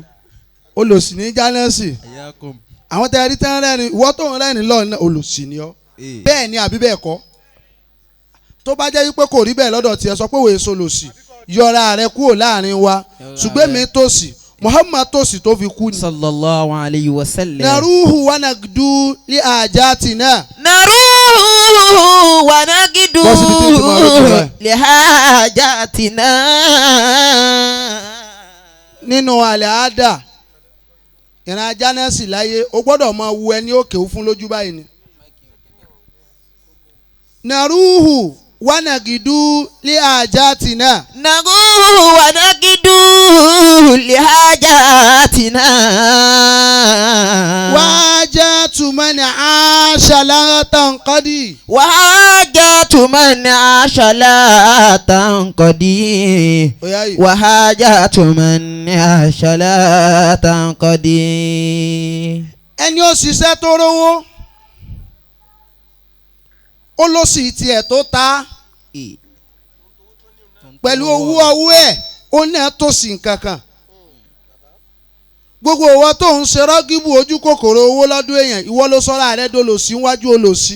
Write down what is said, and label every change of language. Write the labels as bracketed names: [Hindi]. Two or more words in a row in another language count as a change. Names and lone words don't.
[Yoruba] olòṣì ní jánẹ́sì. ẹ̀yà kò. àwọn tẹ̀lé tẹ́ ń rẹ́rìn ìwọ́ tó ń rẹ́rìn lọ́ọ̀ náà olòṣì ni ọ́. bẹ́ẹ̀ ni àbí bẹ́ẹ̀ kọ́. tó bá jẹ́ wípé kò rí bẹ́ẹ̀ lọ́dọ̀ tiẹ̀ sọ pé wòye solòṣì yọra rẹ kúrò láàrin wa ṣùgbọ́n mi tòṣì Muhammad tòṣì tó fi kú ni. [Arabic] صلى الله عليه وسلم. نروح ونغدو لحاجاتنا. نروح ونغدو لحاجاتنا. [Yoruba] nínú àlẹ́ àdá ìran ajá náà sì láyé o gbọ́dọ̀ máa wu ẹni òkè fún lójú báyìí ni. [Arabic] نروح ونغدو لحاجاتنا. نروح ونغدو لحاجاتنا. وحاجة من عاش لا تنقضي. وحاجة من عاش لا تنقضي. وحاجة من عاش لا تنقضي. [Yoruba] ẹni ó ṣiṣẹ́ tó rówó ó lọ sí tiẹ̀ tó ta pẹ̀lú owó ọwọ́ ẹ̀ ó náà tó sí nǹkan kan. gbogbo owó tó ń ṣe rọ́gìbù ojú kòkòrò owó lọ́dún èèyàn ìwọ ló sọ́ra rẹ̀ dolòṣì níwájú olòṣì.